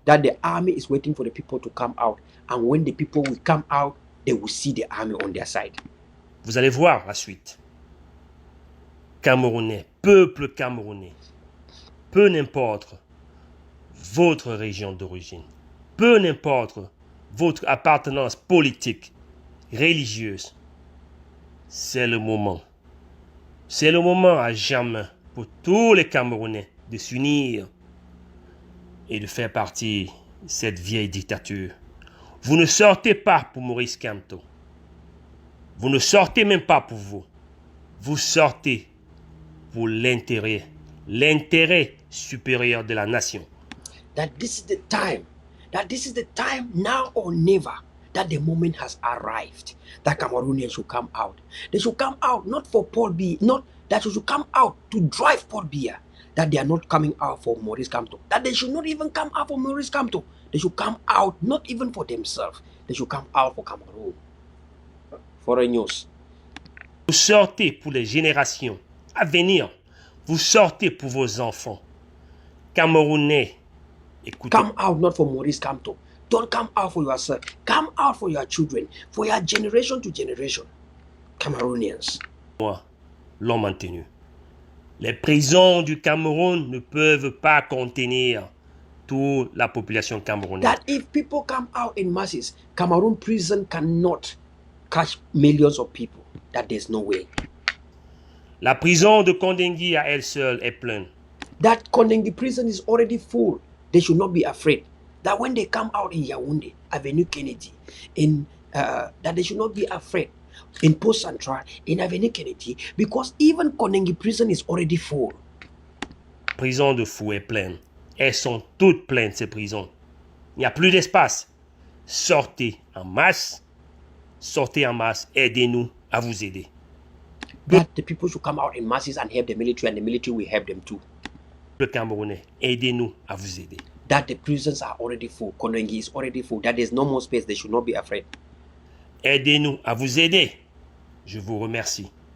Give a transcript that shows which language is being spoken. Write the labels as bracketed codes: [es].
[en] that the army is waiting for the people to come out, and when the people will come out, they will see the army on their side. [fr] vous allez voir la suite. Camerounais, peuple camerounais, peu n'importe votre région d'origine, peu n'importe votre appartenance politique, religieuse, c'est le moment à jamais pour tous les Camerounais de s'unir et de faire partie de cette vieille dictature. Vous ne sortez pas pour Maurice Kamto. Vous ne sortez même pas pour vous. Vous sortez pour l'intérêt supérieur de la nation. [en] That this is the time now or never, that the moment has arrived that Cameroonians should come out. They should come out not for Paul Biya, not that they should come out to drive Paul Biya. That they are not coming out for Maurice Kamto. That they should not even come out for Maurice Kamto. They should come out not even for themselves. They should come out for Cameroon. Foreign news. [fr] Vous sortez pour les générations à venir. Vous sortez pour vos enfants. Camerounais, écoutez. [en] Come out not for Maurice Kamto. Don't come out for yourself. Come out for your children, for your generation to generation. Cameroonians. [fr] Moi, l'ont maintenu. Les prisons du Cameroun ne peuvent pas contenir toute la population camerounaise. [en] That if people come out in masses, Cameroon prison cannot catch millions of people. That there's no way. [fr] La prison de Kondengui à elle seule est pleine. [en] That Kondengui prison is already full. They should not be afraid. That when they come out in Yaoundé, Avenue Kennedy, that they should not be afraid. In Post Central, in Avenue Kennedy, because even Kondengui prison is already full. [fr] La prison de Fou est pleine. Elles sont toutes pleines, ces prisons. Il n'y a plus d'espace. Sortez en masse, aidez-nous à vous aider. [en] That the people should come out in masses and help the military, and the military will help them too. [fr] Le Camerounais, aidez-nous à vous aider. [en] That the prisons are already full. Kondengui is already full. That there's no more space. They should not be afraid. [fr] Aidez-nous à vous aider. Je vous remercie.